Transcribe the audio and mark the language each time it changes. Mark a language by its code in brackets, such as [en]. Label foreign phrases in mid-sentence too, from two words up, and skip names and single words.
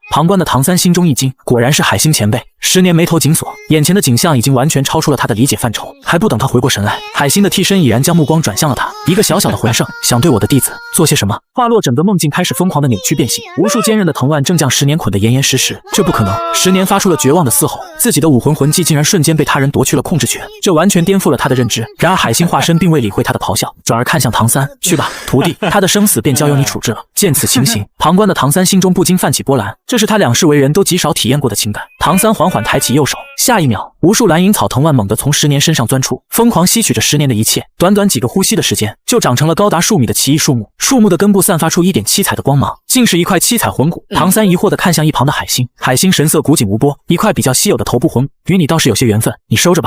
[zh] 旁觀的唐三心中一驚，果然是海星前輩。10年眉頭緊鎖，眼前的景象已經完全超出了他的理解範疇。還不等他回過神來，海星的替身已然將目光轉向了他。一個小小的魂聖，想對我的弟子做些什麼？話落，整個夢境開始瘋狂的扭曲變形，無數堅韌的藤蔓正將10年捆得嚴嚴實實。這不可能！10年發出了絕望的嘶吼，自己的武魂魂技竟然瞬間被他人奪去了控制權，這完全顛覆了他的認知。然而海星化身並未理會他的咆哮，轉而看向唐三，去吧，徒弟，他的生死便交由你處置了。見此情形，旁觀的唐三心中不禁泛起波瀾，這是他兩世為人都極少體驗過的情感。唐三緩緩抬起右手，下一秒，無數藍銀草藤蔓猛地從10年身上鑽出，瘋狂吸取着10年的一切。短短幾個呼吸的時間，就長成了高達數米的奇異樹木，樹木的根部散發出一點七彩的光芒，竟是一塊七彩魂骨。唐三疑惑地看向一旁的海星，海星神色古井无波，一塊比較稀有的頭部魂骨，與你倒是有些緣分，你收着吧。